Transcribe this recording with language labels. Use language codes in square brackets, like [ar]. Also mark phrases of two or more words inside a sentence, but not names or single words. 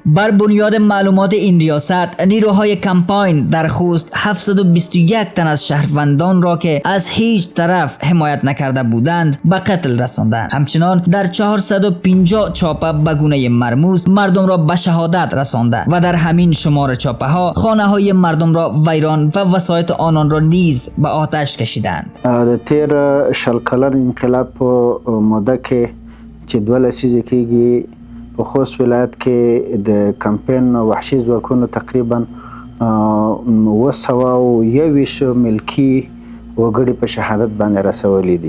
[fa] بر بنیاد معلومات این ریاست نیروهای کمپاین در خوست 721 تن از شهروندان را که از هیچ طرف حمایت نکرده بودند به قتل رساندند. همچنان در 450 چاپه به گونه مرموز مردم را به شهادت رساندند و در همین شمار چاپه ها خانه های مردم را ویران و وسایط آنان را نیز به آتش کشیدند. [ps] د تیر شل کلن انقلاب په موده کې چې 2 لسیزې کېږي په خوست ولایت کې د کمپاین وحشي ځواکونو تقریبا 221 ملکی وګړي په شهادت باندې رسولي دي.